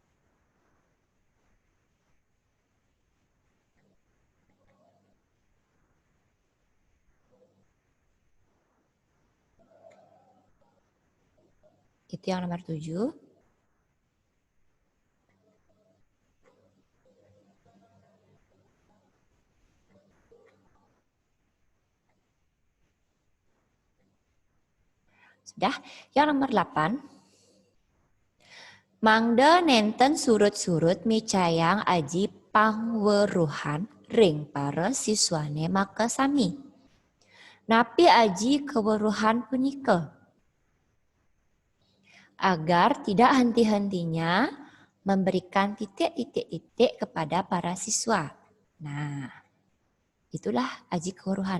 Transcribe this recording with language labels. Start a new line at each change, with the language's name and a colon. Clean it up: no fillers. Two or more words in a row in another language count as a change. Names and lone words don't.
Indonesian: Itu yang nomor 7. Sudah. Yang nomor 8.
Balinese: Mangda nenten surut-surut micayang aji pangweruhan ring para siswane maka sami. Napi aji keweruhan punika.
Indonesian: Agar tidak henti-hentinya memberikan titik-titik-titik kepada para siswa. Nah, itulah
Balinese: aji keweruhan.